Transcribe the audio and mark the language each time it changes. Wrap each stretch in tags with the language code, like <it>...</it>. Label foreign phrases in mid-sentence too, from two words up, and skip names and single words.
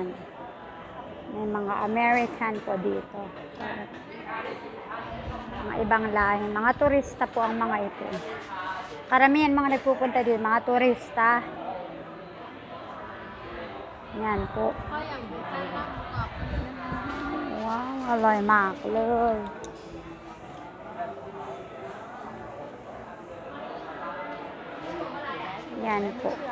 <tl>May mga American po dito. Mga ibang lahi. Mga turista po ang mga ito. Karamihan mga nagpupunta dito, mga turista. Yan po.</tl> <th>Wow, อร่อยมากเลย</th> <tl>yan po.</tl>